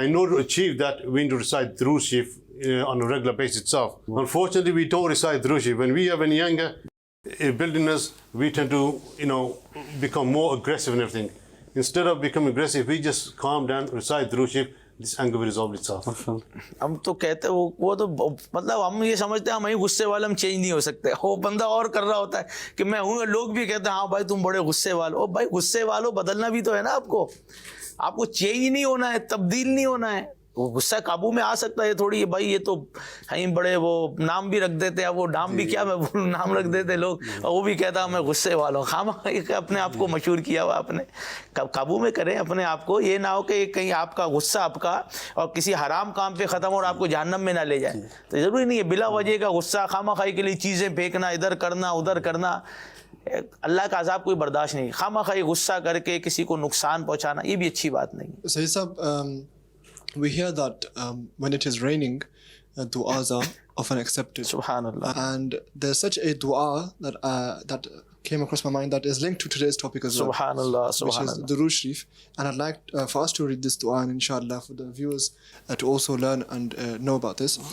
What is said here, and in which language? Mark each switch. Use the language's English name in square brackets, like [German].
[English] And in order to achieve that, we need to recite Durood Sharif on a regular basis itself. Unfortunately, we don't recite Durood Sharif. When we have any younger building us, we tend to, become more aggressive and everything. Instead of becoming aggressive, we just calm down, recite Durood Sharif. This anger will resolve itself. [Urdu] ہم تو کہتے وہ تو مطلب ہم یہ سمجھتے ہیں ہم غصے والے ہم چینج نہیں ہو سکتے وہ بندہ اور کر رہا ہوتا ہے کہ میں ہوں لوگ بھی کہتے ہیں ہاں بھائی تم بڑے غصے والے ہو بھائی غصے والوں بدلنا بھی تو ہے نا آپ کو چینج نہیں ہونا ہے تبدیل نہیں ہونا ہے وہ غصہ قابو میں آ سکتا ہے تھوڑی بھائی یہ تو ہیں بڑے وہ نام بھی رکھ دیتے ہیں وہ نام بھی کیا میں بولوں نام رکھ دیتے لوگ اور وہ بھی کہتا میں غصے والا ہوں خواہ اپنے آپ کو مشہور کیا ہوا آپ نے قابو میں کریں اپنے آپ کو یہ نہ ہو کہ کہیں آپ کا غصہ آپ کا اور کسی حرام کام پہ ختم ہو اور آپ کو جہنم میں نہ لے جائے تو ضروری نہیں ہے بلا وجہ کا غصہ خواہ خواہی کے لیے چیزیں پھینکنا ادھر کرنا ادھر کرنا اللہ کا عذاب کوئی برداشت نہیں خواہ خواہی غصہ کر کے کسی کو نقصان پہنچانا یہ بھی اچھی بات نہیں [English] Sayyid Sahab, we hear that when it is raining, du'as are often accepted. [Arabic] Subhanallah. [English] And there's such a dua that came across my mind that is linked to today's topic as well. [Arabic] Subhanallah, [English] Which is [Arabic] Subhanallah. [English] Durood Sharif. And I'd like for us to read this dua and inshallah for the viewers to also learn and know about this.